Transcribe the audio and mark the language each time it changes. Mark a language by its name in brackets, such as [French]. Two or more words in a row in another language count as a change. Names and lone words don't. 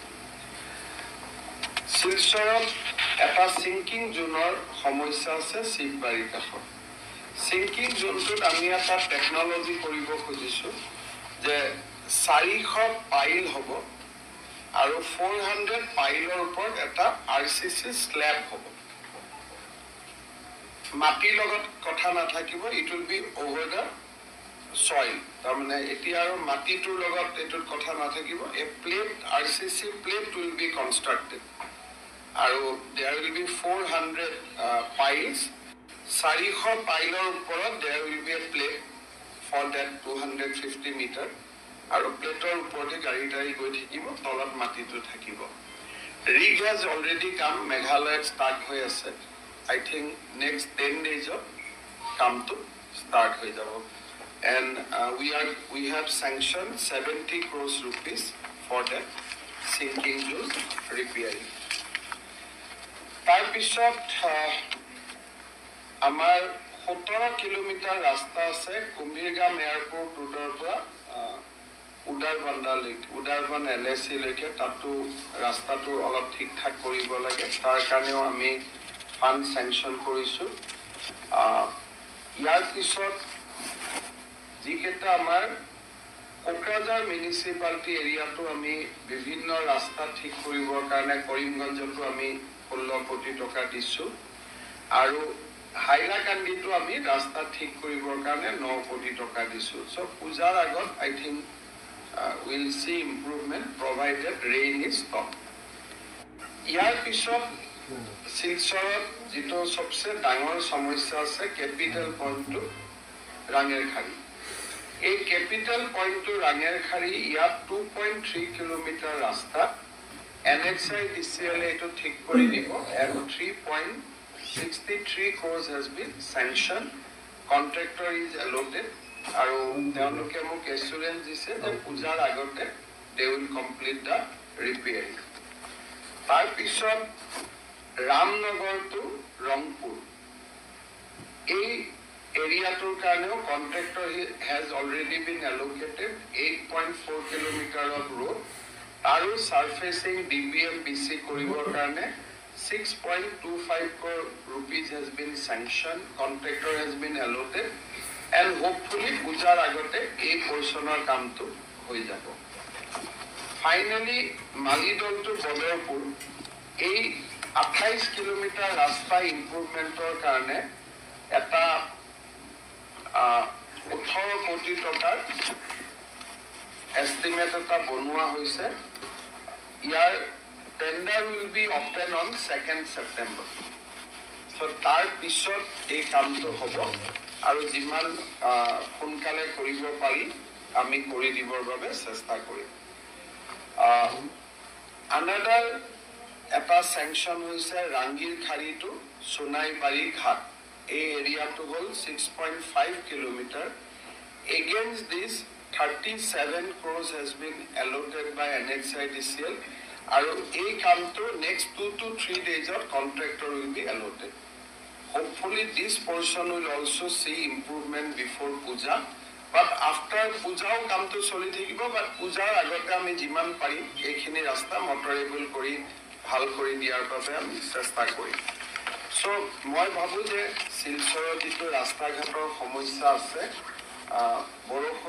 [Assamese] শিলচৰত এটা সিংকিং জোনৰ সমস্যা আছে শিৱবাৰীৰ কাষত সিংকিং জোনটোত আমি এটা টেকনলজি কৰিব খুজিছো যে 400 পাইল হ'ব আৰু 400 পাইলৰ ওপৰত এটা আৰসিসি স্ল্যাব হ'ব মাটিৰ লগত কথা নাথাকিব [English] it will be over the [Assamese] soil তাৰমানে এতিয়া আৰু মাটিটোৰ লগত এটোত কথা নাথাকিব [English] a plate RCC plate will be constructed আৰু there will be 400 piles 400 [Assamese] পাইলৰ ওপৰত [English] there will be a plate for that 250 [Assamese] meter আৰু প্লেটৰ ওপৰতে গাড়ী গৈ থাকিব তলত মাটিটো থাকিব [English] rig has already come [Assamese] মেঘালয়ত start হৈ আছে [English] I think next 10 days of come to [Assamese] start হৈ যাব [English] and we have sanctioned 70 crores rupees for that sinking zone repairing [Assamese] তাৰ পিছত আমাৰ 17 কিলোমিটাৰ ৰাস্তা আছে কুম্ভীৰগাম এয়াৰপোৰ্ট ৰোডৰ পৰা উদাৰবন এলএসি লৈকে তাতো ৰাস্তাটো অলপ ঠিকঠাক কৰিব লাগে তাৰ কাৰণেও আমি ফান্ড স্যাংশন কৰিছো ইয়াৰ পিছত যিকেইটা আমাৰ কোকৰাঝাৰ মিউনিসিপালিটি এৰিয়াটো আমি বিভিন্ন ৰাস্তা ঠিক কৰিবৰ কাৰণে কৰিমগঞ্জতো আমি 16 কোটি টকা দিছো আৰু হাইলাকান্দিটো আমি ৰাস্তা ঠিক কৰিবৰ কাৰণে 9 কোটি টকা দিছো সো পূজাৰ আগত [English] I think we'll see improvement provided rain is stopped [Assamese] ইয়াৰ পিছত শিলচৰত যেটো সবচে ডাঙৰ সমস্যা আছে ক্যাপিটাল পইণ্টটো ৰাঙেৰখাৰী এই ক্যাপিটাল পইণ্টটো ৰাঙেৰখাৰী ইয়াত 2.3 কিলোমিটাৰ ৰাস্তা NHIDCL এটো ঠিক কৰি দিব and [English] 3.63 crores has been sanctioned contractor is allotted [Assamese] আৰু তেওঁলোকে মোক এসুৰেন্স দিছে যে পূজাৰ আগতে [English] they will complete the repairing [Assamese] তাৰ পিছত ৰামনগৰ টু ৰংপুৰ এই এৰিয়াটোৰ কাৰণেও [English] contractor has already been allocated 8.4 kilometer of road [Assamese] আৰু surfacing DBM-BC কৰিবৰ কাৰণে [English] 6.25 crore rupees has been sanctioned contractor has been allotted and hopefully [Assamese] পূজাৰ আগতে এই পৰ্চনৰ কামটো হৈ যাব ফাইনালি মালিদল টু বদৰপুৰ এই 28 কিলোমিটাৰ ৰাস্তা ইমপ্ৰুভমেন্টৰ কাৰণে এটা 18 কোটি টকাৰ এস্টিমেট এটা বনোৱা হৈছে ইয়াৰ [English] tender will be open on 2nd September [Assamese] so তাৰ পিছত এই কামটো হ'ব আৰু যিমান সোনকালে কৰিব পাৰি আমি কৰি দিবৰ বাবে চেষ্টা কৰিম [English] another [Assamese] এটা sanction হৈছে ৰাংগীৰখাৰী টু সোনাইবাৰী ঘাট এই এৰিয়াটো হ'ল 6.5 কিলোমিটাৰ [English] against this 37 crores has been allotted by NHIDCL [Assamese] আৰু এই কামটো [English] next 2 to 3 days of contractor will be allotted hopefully this portion will also see improvement before puja but after puja [Assamese] কামটো চলি থাকিব [English] but pujar আগতে [Assamese] আমি যিমান পাৰি এইখিনি ৰাস্তা মটৰেবল কৰি ভাল কৰি দিয়াৰ বাবে আমি চেষ্টা কৰিম সো মই ভাবো যে শিলচৰৰ যিটো ৰাস্তা ঘাটৰ সমস্যা আছে বৰষুণ